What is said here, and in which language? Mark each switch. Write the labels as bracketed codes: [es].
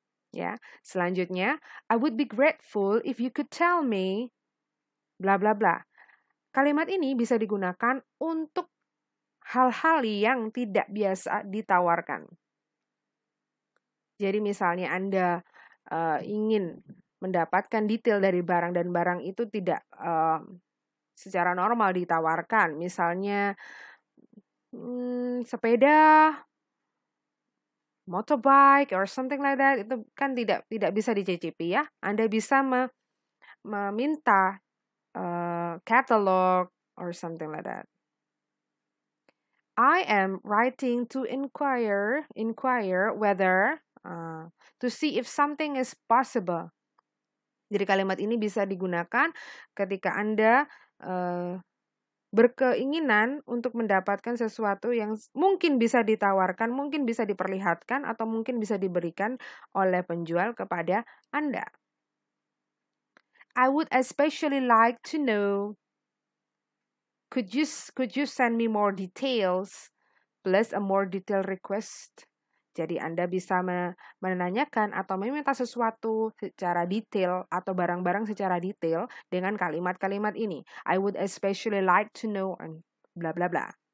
[id] Ya, selanjutnya, [en] I would be grateful if you could tell me bla bla bla. [id] Kalimat ini bisa digunakan untuk hal-hal yang tidak biasa ditawarkan. Jadi misalnya Anda ingin mendapatkan detail dari barang dan barang itu tidak secara normal ditawarkan. Misalnya sepeda, [en] motorbike or something like that, [id] itu kan tidak bisa dicicipi ya. Anda bisa meminta catalog [en] or something like that. I am writing to inquire whether to see if something is possible. [id] Jadi kalimat ini bisa digunakan ketika Anda berkeinginan untuk mendapatkan sesuatu yang mungkin bisa ditawarkan, mungkin bisa diperlihatkan, atau mungkin bisa diberikan oleh penjual kepada Anda. [en] I would especially like to know, could you send me more details plus a more detailed request. [id] Jadi Anda bisa menanyakan atau meminta sesuatu secara detail atau barang-barang secara detail dengan kalimat-kalimat ini. [en] I would especially like to know and bla bla bla.